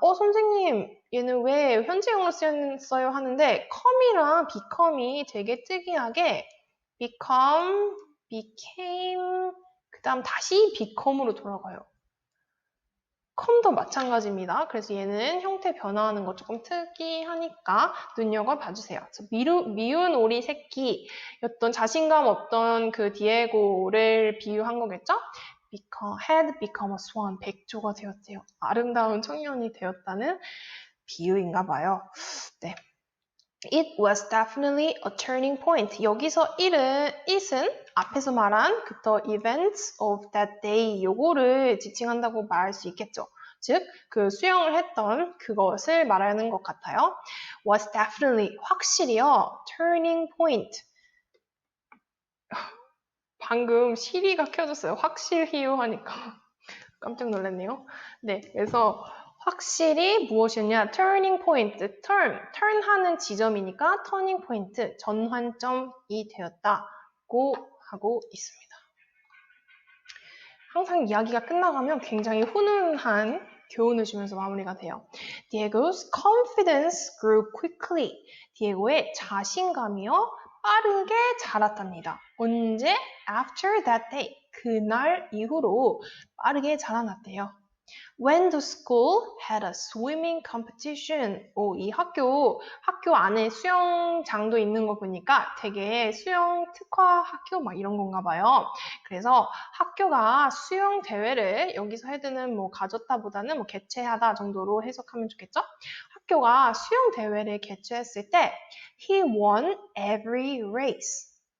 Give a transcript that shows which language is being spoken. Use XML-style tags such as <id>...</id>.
<ko>선생님, 얘는 왜 현재형으로 쓰였어요 하는데 come이랑 become이 되게 특이하게 become, became, 그 다음 다시 become으로 돌아가요. 컴도 마찬가지입니다. 그래서 얘는 형태 변화하는 거 조금 특이하니까 눈여겨봐 주세요. 미운 오리 새끼였던 자신감 없던 그 디에고를 비유한 거겠죠?</ko> <en>had become a swan,</en> <ko>백조가 되었대요. 아름다운 청년이 되었다는 비유인가 봐요. 네.</ko> <en>It was definitely a turning point.</en> <ko>여기서 it은 앞에서 말한</ko> <en>the events of that day</en> <ko>요거를 지칭한다고 말할 수 있겠죠. 즉, 그 수영을 했던 그것을 말하는 것 같아요.</ko> <en>was definitely,</en> <ko>확실히요.</ko> <en>turning point.</en> <ko>방금 시리가 켜졌어요. 확실히요 하니까 깜짝 놀랐네요. 네, 그래서 확실히 무엇이었냐? turning point, turn 하는 지점이니까 turning point, 전환점이 되었다고 하고 있습니다. 항상 이야기가 끝나가면 굉장히 훈훈한 교훈을 주면서 마무리가 돼요.</ko> <en>Diego's confidence grew quickly.</en> <ko>디에고의 자신감이요 빠르게 자랐답니다. 언제?</ko> <en>After that day.</en> <ko>그날 이후로 빠르게 자라났대요.</ko> <en>When the school had a swimming competition.</en> <ko>이 학교 안에 수영장도 있는 거 보니까 되게 수영 특화 학교 막 이런 건가 봐요. 그래서 학교가 수영 대회를 여기서 헤드는 뭐 가졌다보다는 뭐 개최하다 정도로 해석하면 좋겠죠? 학교가 수영 대회를 개최했을 때</ko> <en>he won every race.</en>